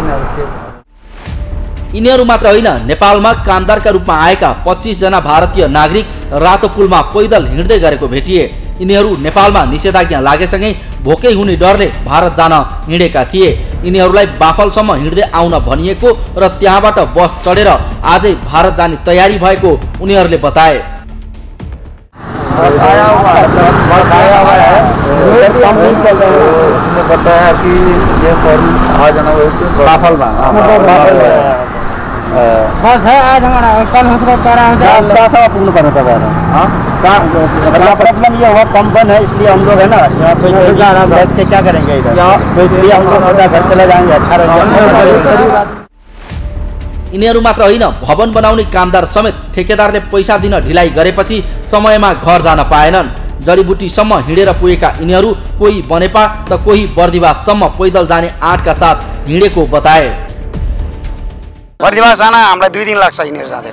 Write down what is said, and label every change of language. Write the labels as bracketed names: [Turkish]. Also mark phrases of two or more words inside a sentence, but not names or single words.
[Nepali] यिनीहरू मात्र होइन, नेपालमा कामदारका रूपमा आएका 25 जना भारतीय नागरिक रातो पुलमा पैदल हिँड्दै गरेको भेटिए। यिनीहरू नेपालमा निषेधाज्ञा लागेसँगै भोकै हुने डरले भारत जान हिँडेका थिए। यिनीहरूलाई बाफलसम्म हिँड्दै आउन भनिएको र त्यहाँबाट बस चढेर आजै भारत जाने तयारी भएको उनीहरूले बताए। [Hindi] बताया कि ये आज बस है आज हमारा, कल हमारा [Nepali] कहाँ पुग्नु पर्ने तपाईँहरू? [Hindi] प्रॉब्लम ये हुआ कंपन है, इसलिए हम लोग है ना यहाँ बैठ के क्या करेंगे इधर, इसलिए हम लोग घर चले जाएंगे, अच्छा रहेगा। [Nepali] यिनीहरू मात्र होइन, भवन बनाउने कामदार समेत ठेकेदारले पैसा दिन ढिलाइ गरेपछि समयमा घर जान पाएनन्। जडीबुटीसम्म हिँडेर पुगेका यिनीहरू कोही बनेपा त कोही बर्दिवाससम्म पैदल जाने आँटका साथ हिँडेको बताए। बर्दिवास जान हामीलाई 2 दिन लाग्छ हिँडेर जाँदै।